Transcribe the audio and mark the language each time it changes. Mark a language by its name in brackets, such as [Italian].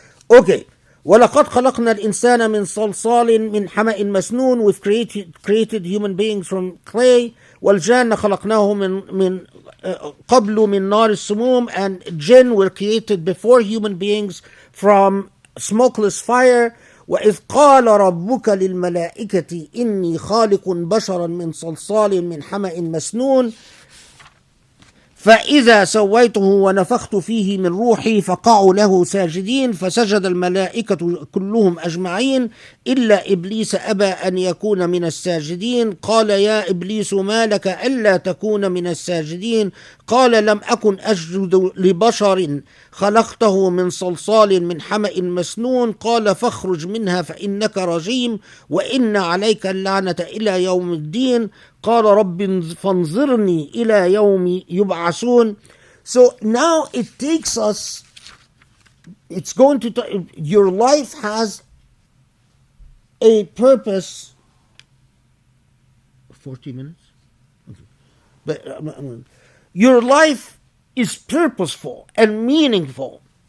[Arabic] Okay. وَلَقَدْ خَلَقْنَا الْإِنسَانَ مِنْ صَلْصَالٍ مِنْ حَمَإٍ مَسْنُونٍ. [English] We've created human beings from clay. [Arabic] وَالْجَانَّ خَلَقْنَاهُ مِنْ قَبْلُ مِنْ نَارِ السُّمُومِ. [English] And jinn were created before human beings from smokeless fire. [Arabic] وَإِذْ قَالَ رَبُّكَ لِلْمَلَائِكَةِ إِنِّي خَالِقٌ بَشَرًا مِنْ صَلْصَالٍ مِنْ حَمَإٍ مَسْنُونٍ فإذا سويته ونفخت فيه من روحي فقعوا له ساجدين فسجد الملائكة كلهم أجمعين إلا إبليس أبى أن يكون من الساجدين قال يا إبليس ما لك ألا تكون من الساجدين قال لم أكن أسجد لبشر خلقته من صلصال من حمأ مسنون قال فاخرج منها فإنك رجيم وإن عليك اللعنة إلى يوم الدين قال رب فانظرني إلى يوم يبعثون. [English] So now it takes us, it's going to, your life has a purpose. 40 minutes? Okay. But your life is purposeful and meaningful.